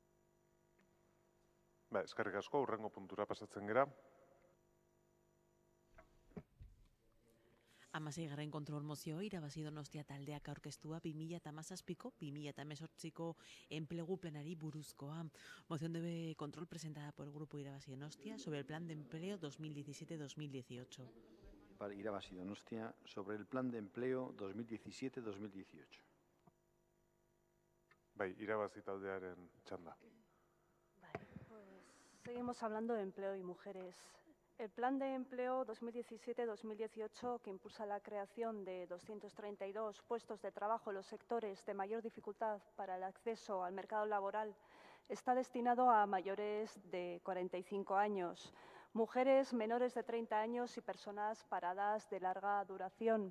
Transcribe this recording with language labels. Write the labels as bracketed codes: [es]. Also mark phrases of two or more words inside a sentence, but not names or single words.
[eu] Eskerrik asko, hurrengo puntura pasatzen gera. 16. kontrol mozio irabazi Donostia taldeak aurkeztua 2017ko 2018ko enplegu planari buruzkoa. [es] Moción de control presentada por el grupo Irabazi Donostia sobre el plan de empleo 2017-2018. Para Irabazi Donostia sobre el plan de empleo 2017-2018. [eu] Bai, Irabazi taldearen txanda. [es] Seguimos hablando de empleo y mujeres. El Plan de Empleo 2017-2018, que impulsa la creación de 232 puestos de trabajo en los sectores de mayor dificultad para el acceso al mercado laboral, está destinado a mayores de 45 años, mujeres menores de 30 años y personas paradas de larga duración.